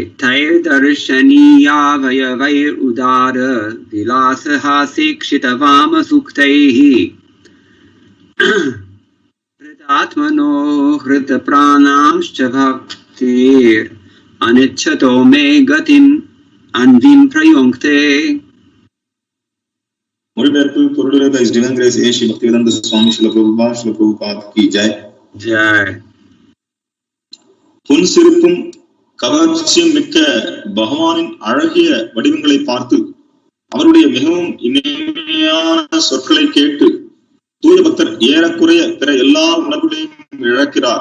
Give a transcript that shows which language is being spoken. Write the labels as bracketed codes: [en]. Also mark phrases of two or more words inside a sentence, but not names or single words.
[sa] तैर् दर्शनीय वयवैर् उदार विलासः शिक्षितवाम सूक्तैः प्रीतात्मनो हृत प्राणांश्च भक्तिर् अनिच्छतो मे गतिम् अण्वीम् प्रयुङ्क्ते. [ta] மொழிபெயர்ப்பு பொருளுரை [en] by Divine Grace A.C. [hi] பக்திவேதாந்த சுவாமி ஸ்ரீல பிரபுபாத் की जय. ஜெய். [ta] பொன் சிரிப்பும் கவர்ச்சியும் மிக்க பகவானின் அழகிய வடிவங்களை பார்த்து அவருடைய மிகவும் இனிமையான சொற்களை கேட்டு தூய பக்தர் ஏறக்குறைய பிற எல்லா உணர்வுகளையும் இழக்கிறார்.